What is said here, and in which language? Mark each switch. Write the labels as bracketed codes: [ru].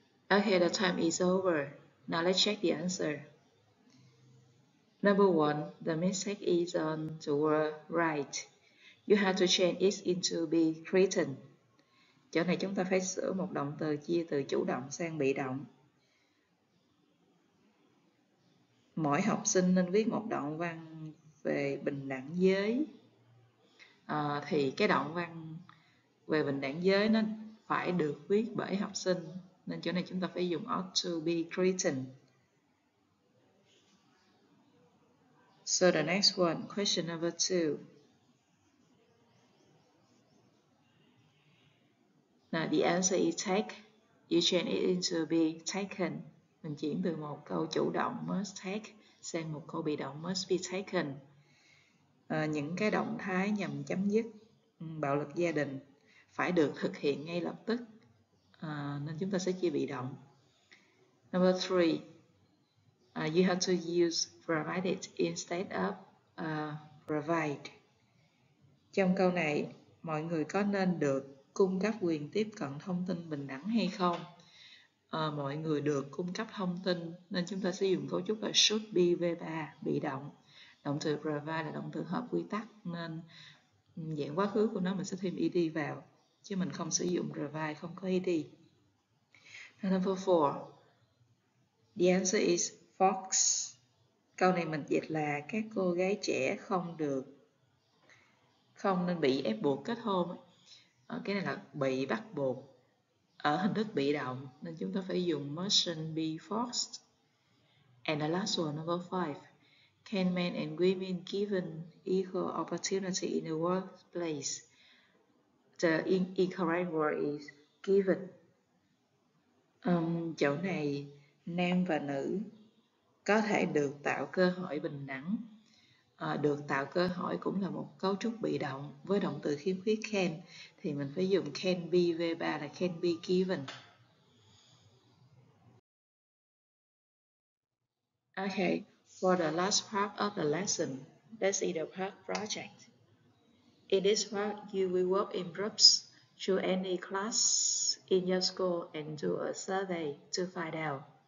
[en] Okay, the time is over. Now let's check the answer. Number 1, the mistake is on the word right. You have to change it into be written. [vi] Chỗ này chúng ta phải sửa một động từ chia từ chủ động sang bị động. Mỗi học sinh nên viết một đoạn văn về bình đẳng giới. Thì cái đoạn văn về bình đẳng giới nó phải được viết bởi học sinh. Nên chỗ này chúng ta phải dùng [en] ought to be written. So the next one, question number 2. Now the answer is take. You change it into be taken. [vi] Mình chuyển từ một câu chủ động must take sang một câu bị động [en] must be taken. [vi] Những cái động thái nhằm chấm dứt bạo lực gia đình phải được thực hiện ngay lập tức. Nên chúng ta sẽ chia bị động. [en] Number 3. You have to use provided instead of provide. [vi] Trong câu này, mọi người có nên được cung cấp quyền tiếp cận thông tin bình đẳng hay không? Mọi người được cung cấp thông tin nên chúng ta sẽ dùng cấu trúc là [en] should be V3 [vi] bị động. Động từ provide là động từ hợp quy tắc nên dạng quá khứ của nó mình sẽ thêm ed vào, chứ mình không sử dụng provide không có ed. [en] Number 4. The answer is Fox. [vi] Câu này mình dịch là các cô gái trẻ không nên bị ép buộc kết hôn. Cái này là bị bắt buộc ở hình thức bị động nên chúng ta phải dùng [en] mustn't be forced. And the last one, number 5. Can men and women given equal opportunity in the workplace? The incorrect word is given. [vi] Chỗ này nam và nữ có thể được tạo cơ hội bình đẳng. Được tạo cơ hội cũng là một cấu trúc bị động với động từ khiếm khuyết can thì mình phải dùng can be V3 là [en] can be given. Okay, for the last part of the lesson, let's see the part project. In this part, you will work in groups to any class in your school and do a survey to find out.